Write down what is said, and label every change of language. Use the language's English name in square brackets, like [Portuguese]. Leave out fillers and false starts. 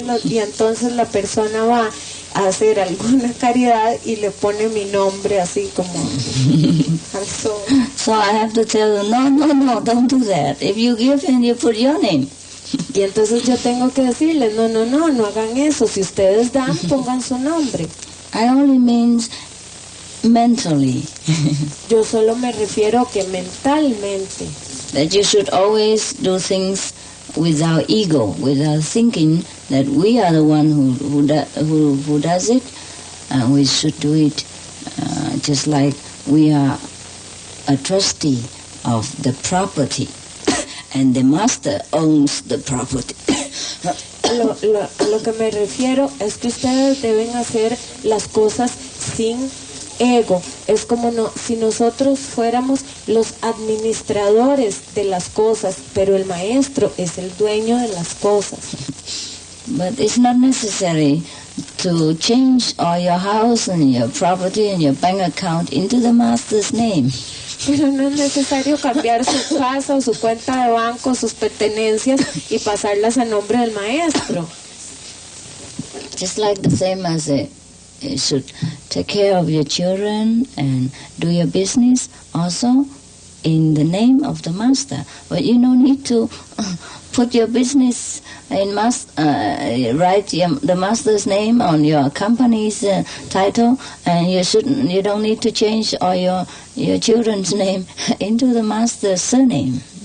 [Spanish] Entonces la persona va a hacer alguna caridad y le pone mi nombre así como al sol. [English] So I have to tell them, no, don't do that. If you give and you put your name. [Spanish] Y entonces yo tengo que decirles, no hagan eso. Si ustedes dan, pongan su nombre. [English] I only mean mentally. [Spanish] Yo solo me refiero que mentalmente. [English] That you should always do things without ego, without thinking that we are the one who does it, and we should do it just like we are a trustee of the property, and the master owns the property. [Spanish] A lo que me refiero es que ustedes deben hacer las cosas sin ego. Es como si nosotros fuéramos los administradores de las cosas, pero el maestro es el dueño de las cosas. [English] But it's not necessary to change all your house and your property and your bank account into the master's name. [Spanish] Pero no es necesario cambiar su casa o su cuenta de banco, sus pertenencias y pasarlas a nombre del maestro. [English] Just like the same as you should take care of your children and do your business also in the name of the master. But you don't need to put your business in write the master's name on your company's title, and you don't need to change all your children's name into the master's surname.